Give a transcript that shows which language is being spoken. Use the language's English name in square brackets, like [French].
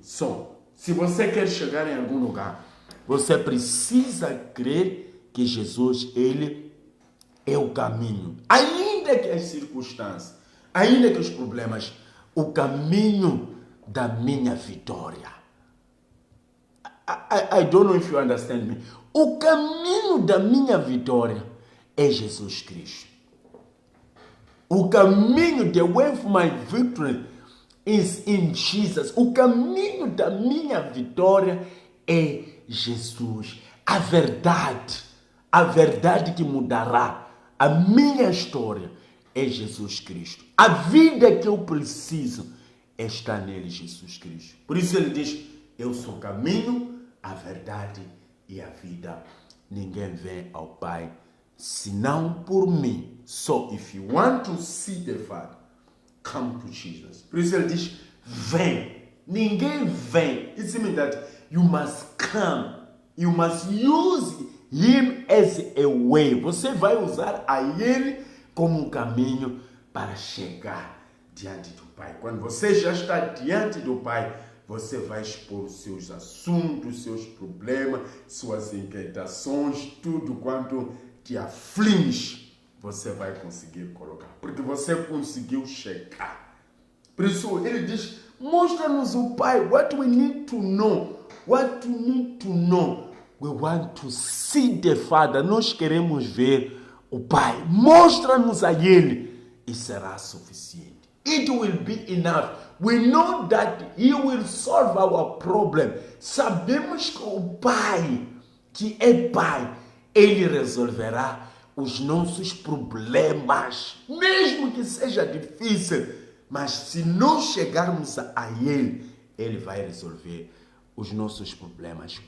[Portuguese] Se você quer chegar em algum lugar, você precisa crer que Jesus, Ele é o caminho. Ainda que as circunstâncias, ainda que os problemas, o caminho da minha vitória. [English] I don't know if you understand me. [Portuguese] O caminho da minha vitória é Jesus Cristo. O caminho, [English] the way of my victory is in Jesus. [Portuguese] O caminho da minha vitória é Jesus. A verdade que mudará a minha história é Jesus Cristo. A vida que eu preciso está nele, Jesus Cristo. Por isso ele diz, eu sou o caminho, a verdade e a vida. Ninguém vem ao Pai senão por mim. [English] So, if you want to see the Father, come to Jesus. [Portuguese] Por isso ele diz, vem. Ninguém vem. [English] It means that you must come. You must use Him as a way. [Portuguese] Você vai usar a Ele como um caminho para chegar diante do Pai. Quando você já está diante do Pai, você vai expor os seus assuntos, seus problemas, suas inquietações, tudo quanto te aflige, você vai conseguir colocar. Porque você conseguiu chegar. Por isso, ele diz, mostra-nos o Pai. [English] What we need to know. What we need to know. We want to see the Father. [Portuguese] Nós queremos ver o Pai. Mostra-nos a Ele e será suficiente. [English] It will be enough. We know that He will solve our problem. [Portuguese] Sabemos que o Pai, que é Pai, Ele resolverá os nossos problemas, mesmo que seja difícil, mas se nós chegarmos a Ele, Ele vai resolver os nossos problemas.